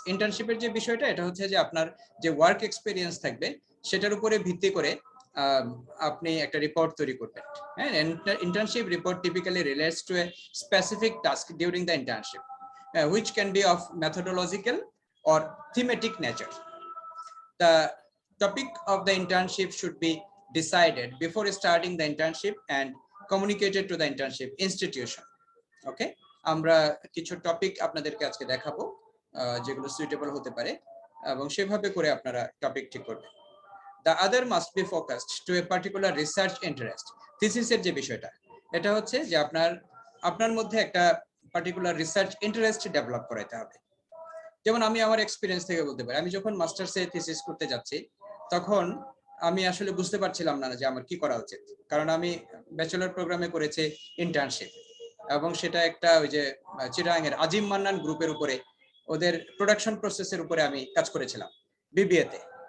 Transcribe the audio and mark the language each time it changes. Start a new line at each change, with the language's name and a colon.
Bangla: ইন্টার্নশিপের যে বিষয়টা, এটা হচ্ছে যে আপনার যে ওয়ার্ক এক্সপেরিয়েন্স থাকবে সেটার উপরে ভিত্তি করে আপনি একটা রিপোর্ট তৈরি করবেন।
English: হ্যাঁ, internship report typically relates to a specific task during the internship which can be of methodological or thematic nature. The topic of the internship should be decided before starting the internship and communicated to the internship institution.
Bangla: Okay, আমরা কিছু topic আপনাদেরকে আজকে দেখাবো যেগুলো suitable হতে পারে এবং সেভাবে করে আপনারা টপিক ঠিক করবেন।
English: The other must be focused to a particular research interest.
Bangla: থিসিসের যে বিষয়টা, এটা হচ্ছে যে আপনার মধ্যে একটা পার্টিকুলার রিসার্চ ইন্টারেস্ট ডেভেলপ করাইতে হবে। যেমন আমি আমার এক্সপিরিয়েন্স থেকে বলতে পারি, আমি যখন মাস্টার্সে থিসিস করতে যাচ্ছি তখন আমি আসলে বুঝতে পারছিলাম না যে আমার কি করা উচিত, কারণ আমি ব্যাচেলর প্রোগ্রামে করেছি ইন্টার্নশিপ এবং সেটা একটা ওই যে চিটাগাংয়ের আজিম মান্নান গ্রুপের উপরে ওদের প্রোডাকশন প্রসেসের উপরে আমি কাজ করেছিলাম বিবিএ তে।